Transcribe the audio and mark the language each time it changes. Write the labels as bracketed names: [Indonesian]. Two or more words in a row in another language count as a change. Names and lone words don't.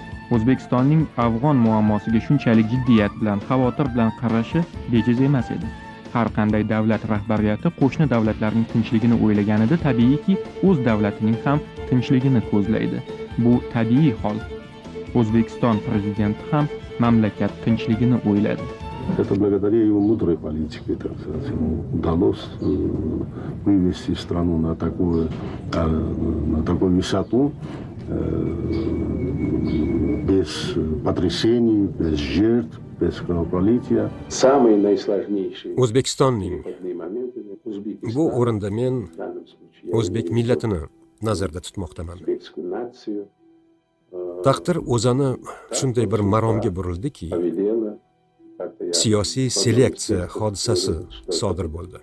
[Uzbek] O'zbekistonning afg'on muammosiga shunchalik jiddiyat bilan, xavotir bilan qarashi bejiz emas edi. Har qanday davlat rahbariyati qo'shni davlatlarning tinchligini o'ylaganida tabiiyki, o'z davlatining ham tinchligini ko'zlaydi. Bu tabiiy hol. O'zbekiston prezidenti ham mamlakat tinchligini o'yladi. [Russian] Это благодаря его мудрой политике, так сказать, ему удалось вывести страну на такую высоту, без потрясений, без жертв, без кровопролития. Самые наисложнейшие [Uzbek] O'zbekistonning bu o'rinda men o'zbek millatini nazarda tutmoqdaman. Taqdir o'zini shunday bir maromga burildiki, siyosiy seleksiya hodisasi sodir bo'ldi.